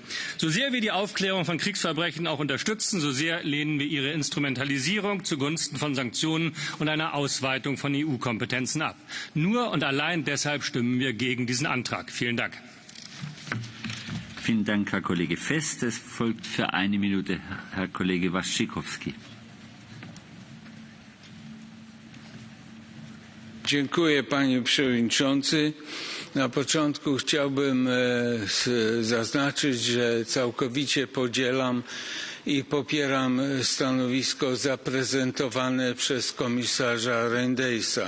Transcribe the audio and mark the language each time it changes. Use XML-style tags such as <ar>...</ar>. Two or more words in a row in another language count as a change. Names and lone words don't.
<de>So sehr wir die Aufklärung von Kriegsverbrechen auch unterstützen, so sehr lehnen wir ihre Instrumentalisierung zugunsten von Sanktionen und einer Ausweitung von EU-Kompetenzen ab. Nur und allein deshalb stimmen wir gegen diesen Antrag. Vielen Dank. Vielen Dank, Herr Kollege Fest. Es folgt für eine Minute Herr Kollege Waszczykowski.</de> <pl>Dziękuję, panie przewodniczący. Na początku chciałbym zaznaczyć, że całkowicie podzielam i popieram stanowisko zaprezentowane przez komisarza Reyndersa.</pl>